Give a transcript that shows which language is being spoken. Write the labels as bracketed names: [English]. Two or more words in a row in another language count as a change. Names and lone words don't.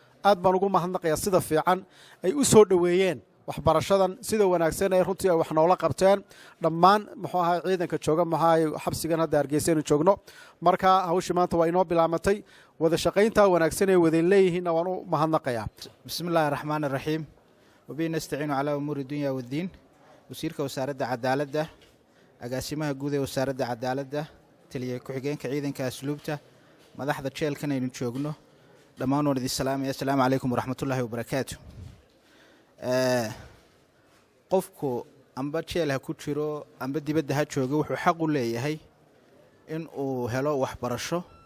[Somali] Aad baan ugu mahadnaqayaa sida fiican ay u soo dhoweeyeen waxbarashadan, sida wanaagsan ay runtii ay wax noola qabteen. Dhammaan, muxuu ahaa, ciidanka jooga, muxuu ahaa, xabsigan hadda Hargeysa aynu joogno. Marka hawshii maanta waa inoo bilaamatay. Wada shaqaynta wanaagsan ee wada leeyihiinna waan u mahadnaqayaa. [Arabic] بسم الله الرحمن الرحيم. وبه نستعين على أمور الدنيا والدين. [Somali] Wasiirka Wasaaradda Cadaaladda, Agaasimaha Guud ee Wasaaradda Cadaaladda, Taliye Ku-xigeenka Ciidanka Asluubta, madaxda jeelkan aynu joogno, dhammaan waan idin salaamaya. [Arabic] السلام عليكم ورحمة الله وبركاته. [Somali] Eh, qofku amba jeel ha ku jiro, amba dibadda ha joogo, wuxuu xaq u leeyahay in uu helo waxbarasho.